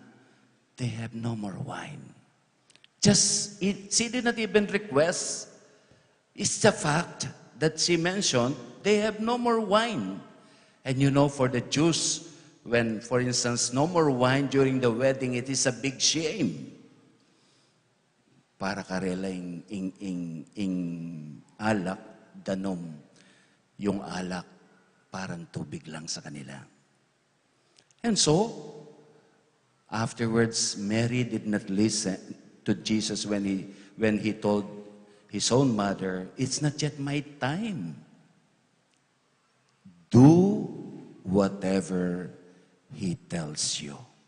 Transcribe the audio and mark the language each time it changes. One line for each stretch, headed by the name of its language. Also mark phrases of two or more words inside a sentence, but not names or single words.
English: They have no more wine. She did not even request. It's the fact that she mentioned, they have no more wine. And you know, for the Jews, when, for instance, no more wine during the wedding, it is a big shame.
Pampanga: Para karela ing alak, danom,
Filipino: yung alak, parang tubig lang sa kanila.
English: And so, afterwards, Mary did not listen to Jesus when he told his own mother, it's not yet my time. Do whatever he tells you.